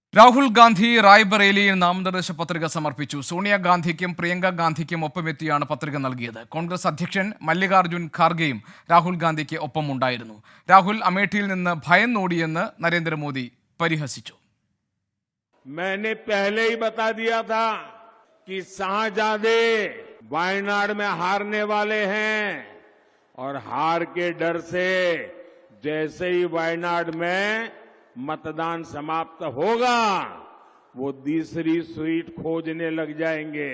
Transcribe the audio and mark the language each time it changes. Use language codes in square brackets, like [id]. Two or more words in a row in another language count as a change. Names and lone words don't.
[ml] രാഹുൽ ഗാന്ധി റായ്ബറേലിയിൽ നാമനിർദ്ദേശ പത്രിക സമർപ്പിച്ചു. സോണിയാഗാന്ധിക്കും പ്രിയങ്ക ഗാന്ധിക്കും ഒപ്പമെത്തിയാണ് പത്രിക നൽകിയത്. കോൺഗ്രസ് അധ്യക്ഷൻ മല്ലികാർജുൻ ഖാർഗെയും രാഹുൽ ഗാന്ധിക്ക് ഒപ്പമുണ്ടായിരുന്നു. രാഹുൽ അമേഠിയിൽ നിന്ന് ഭയന്നോടിയെന്ന് നരേന്ദ്രമോദി പരിഹസിച്ചു. [hi] मैंने पहले ही बता दिया था कि शाहजादे वायनाड में हारने वाले हैं और हार के डर से जैसे ही वायनाड में मतदान समाप्त होगा वो दूसरी सीट खोजने लग जाएंगे।